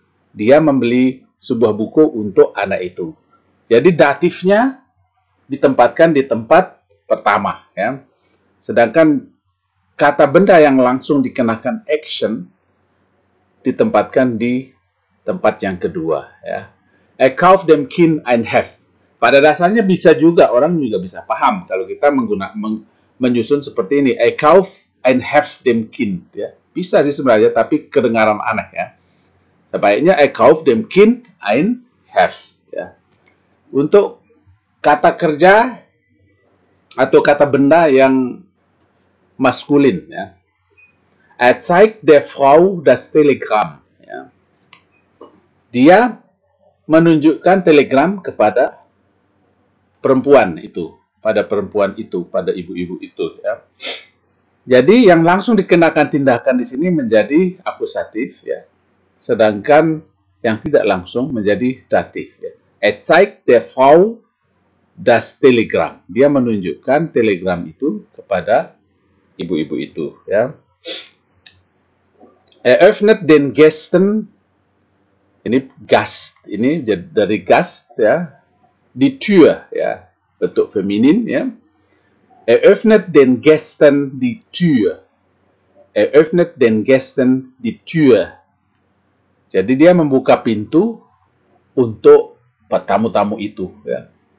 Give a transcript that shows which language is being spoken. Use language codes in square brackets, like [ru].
[id] Dia membeli sebuah buku untuk anak itu. Jadi datifnya ditempatkan di tempat pertama ya. Sedangkan kata benda yang langsung dikenakan action ditempatkan di tempat yang kedua ya. [de] Er kauft dem Kind ein Heft. [id] Pada dasarnya bisa juga, orang juga bisa paham kalau kita menyusun seperti ini. [de] Er kauft ein Heft dem Kind ya. [id] Bisa sih sebenarnya, tapi kedengaran aneh ya. Sebaiknya [de] er kauft dem Kind ein Heft [id] ya. Untuk kata kerja atau kata benda yang maskulin ya. [de] Er zeigt der Frau das Telegramm ya. [id] Dia menunjukkan telegram kepada perempuan itu, pada ibu-ibu itu ya. Jadi yang langsung dikenakan tindakan di sini menjadi akusatif ya. Sedangkan yang tidak langsung menjadi datif ya. [de] Er zeigt der Frau das Telegramm. [id] Dia menunjukkan telegram itu kepada ibu-ibu itu ya. [de] Er öffnet den Gästen, [id] ini Gast, ini dari Gast ya, [de] die Tür [id] ya, bentuk feminin ya. [de] Er öffnet den Gästen die Tür. Er öffnet den Gästen die Tür. [id] Jadi dia membuka pintu untuk tamu-tamu itu ya.